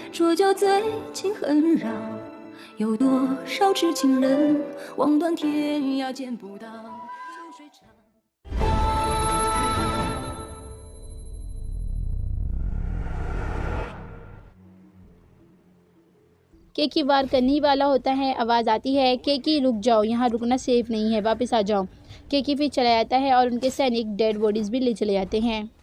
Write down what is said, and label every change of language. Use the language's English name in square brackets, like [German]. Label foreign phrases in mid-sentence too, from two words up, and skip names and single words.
[Chinese] 这就最近很绕，有多少痴情人望断天涯见不到秋水长。 [Hindi] केकी वार करने ही वाला होता है। आवाज़ आती है, केकी रुक जाओ, यहाँ रुकना सेफ नहीं है, वापस आ जाओ। केकी फिर चला जाता है और उनके सैनिक [English] dead bodies [Hindi] भी ले चले जाते हैं।